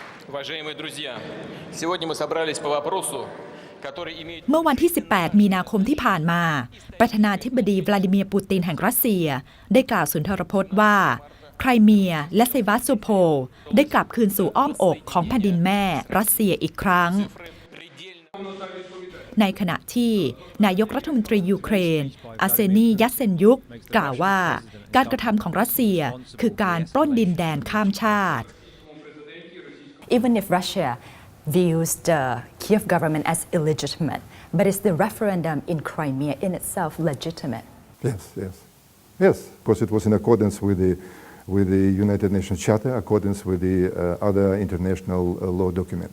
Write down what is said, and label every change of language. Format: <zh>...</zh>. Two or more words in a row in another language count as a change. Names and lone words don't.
<ru>Уважаемые друзья, сегодня мы собрались по вопросу, который имеет...</ru> <th>เมื่อวันที่ 18 มีนาคมที่ผ่านมา ประธานาธิบดีวลาดิเมียร์ปูตินแห่งรัสเซียได้กล่าวสุนทรพจน์ว่าไครเมียและเซวาสโซโพลได้กลับคืนสู่อ้อมอกของแผ่นดินแม่รัสเซียอีกครั้งในขณะที่นายกรัฐมนตรียูเครนอาร์เซนี ยัตเซนยุกกล่าวว่าการกระทำของรัสเซียคือการปล้นดินแดนข้ามชาติ</th> <en>Even if Russia views the Kiev government as illegitimate, but is the referendum in Crimea in itself legitimate? Yes, because it was in accordance with the United Nations Charter, accordance with the other international law documents.</en>